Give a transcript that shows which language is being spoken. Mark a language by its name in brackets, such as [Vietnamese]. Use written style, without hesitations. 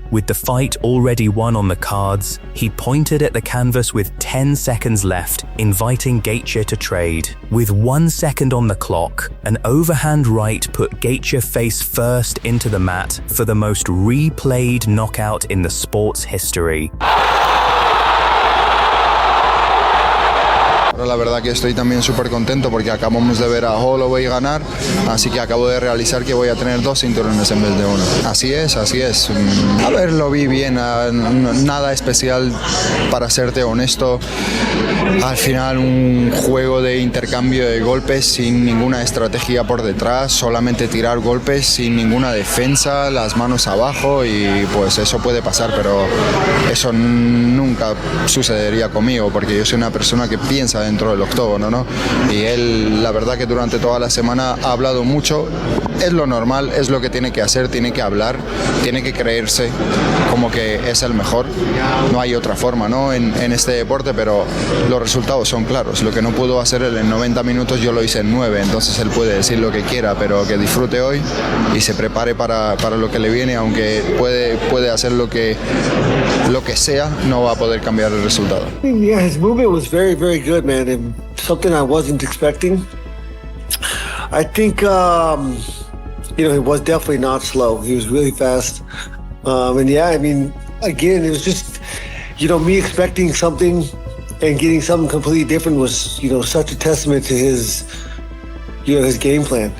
[English] With the fight already won on the cards, he pointed at the canvas with 10 seconds left, inviting Gaethje to trade. With 1 second on the clock, an overhand right put Gaethje face first into the mat for the most replayed knockout in the sport's history. [Spanish] La verdad que estoy también súper contento porque acabamos de ver a Holloway ganar, así que acabo de realizar que voy a tener 2 cinturones en vez de 1. Así es. A ver, lo vi bien, nada especial para serte honesto. Al final un juego de intercambio de golpes sin ninguna estrategia por detrás, solamente tirar golpes sin ninguna defensa, las manos abajo y pues eso puede pasar, pero eso nunca sucedería conmigo porque yo soy una persona que piensa dentro del octógono, ¿no? Y él, la verdad que durante toda la semana ha hablado mucho, es lo normal, es lo que tiene que hacer, tiene que hablar, tiene que creerse como que es el mejor, no hay otra forma, ¿no? En este deporte, pero los resultados son claros, lo que no pudo hacer él en 90 minutos yo lo hice en 9, entonces él puede decir lo que quiera, pero que disfrute hoy y se prepare para lo que le viene, aunque puede hacer lo que sea, no va a poder cambiar el resultado. [English] Yeah, his movement was very, very good, man, and something I wasn't expecting. I think, he was definitely not slow. He was really fast. And yeah, I mean, again, it was just, me expecting something and getting something completely different was, such a testament to his game plan.